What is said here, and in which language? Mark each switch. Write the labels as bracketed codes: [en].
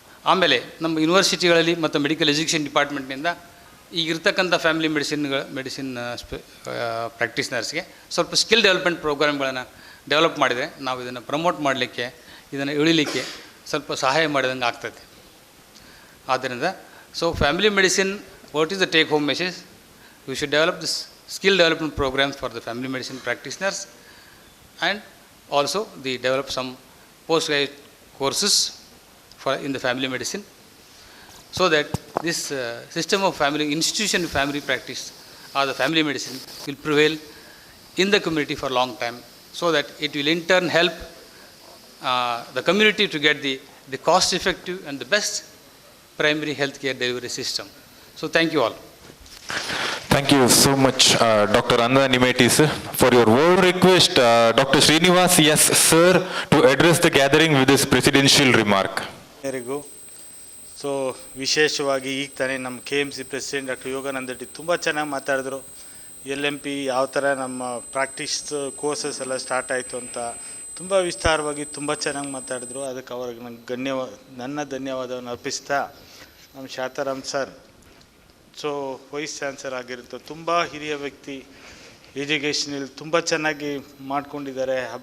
[kn] ಆಮೇಲೆ ನಮ್ಮ ಯೂನಿವರ್ಸಿಟಿಗಳಲ್ಲಿ ಮತ್ತು ಮೆಡಿಕಲ್ ಎಜುಕೇಷನ್ ಡಿಪಾರ್ಟ್ಮೆಂಟ್ನಿಂದ ಈಗಿರ್ತಕ್ಕಂಥ ಫ್ಯಾಮಿಲಿ ಮೆಡಿಸಿನ್ ಪ್ರಾಕ್ಟೀಸ್ನರ್ಸ್ಗೆ ಸ್ವಲ್ಪ ಸ್ಕಿಲ್ ಡೆವಲಪ್ಮೆಂಟ್ ಪ್ರೋಗ್ರಾಮ್ಗಳನ್ನು ಡೆವಲಪ್ ಮಾಡಿದರೆ ನಾವು ಇದನ್ನು ಪ್ರಮೋಟ್ ಮಾಡಲಿಕ್ಕೆ, ಇದನ್ನು ಇಳಿಲಿಕ್ಕೆ ಸ್ವಲ್ಪ ಸಹಾಯ ಮಾಡಿದಂಗೆ ಆಗ್ತದೆ. ಆದ್ದರಿಂದ [en] So family medicine, what is the take home message? You should develop this skill development programmes for the family medicine practitioners and also the develop some post graduate courses in the family medicine, so that this system of family institution of family practice or the family medicine will prevail in the community for a long time, so that it will in turn help the community to get the cost effective and the best primary health care delivery system. So thank you all. Thank you so much, Dr. Anda Nimetis. For your word request, Dr. Srinivas, yes, sir, to address the gathering with his presidential remark. [kn] ಎಲ್ಲರಿಗೂ so ವಿಶೇಷವಾಗಿ ಈಗ ತಾನೇ ನಮ್ಮ KMC president doctor Yogananda Reddy ತುಂಬ ಚೆನ್ನಾಗಿ ಮಾತಾಡಿದ್ರು. LMP ಯಾವ ಥರ ನಮ್ಮ ಪ್ರಾಕ್ಟೀಸ್ ಕೋರ್ಸಸ್ ಎಲ್ಲ ಸ್ಟಾರ್ಟ್ ಆಯಿತು ಅಂತ ತುಂಬ ವಿಸ್ತಾರವಾಗಿ ತುಂಬ ಚೆನ್ನಾಗಿ ಮಾತಾಡಿದ್ರು. ಅದಕ್ಕೆ ಅವ್ರಿಗೆ ನಂಗೆ ನನ್ನ ಧನ್ಯವಾದವನ್ನು ಅರ್ಪಿಸ್ತಾ, ನಮ್ಮ ಶಾತಾರಾಮ್ ಸರ್ ಸೊ ವೈಸ್ ಚಾನ್ಸಲರ್ ಆಗಿರುತ್ತೆ, ತುಂಬ ಹಿರಿಯ ವ್ಯಕ್ತಿ, ಎಜುಕೇಷನಲ್ಲಿ ತುಂಬ ಚೆನ್ನಾಗಿ ಮಾಡ್ಕೊಂಡಿದ್ದಾರೆ.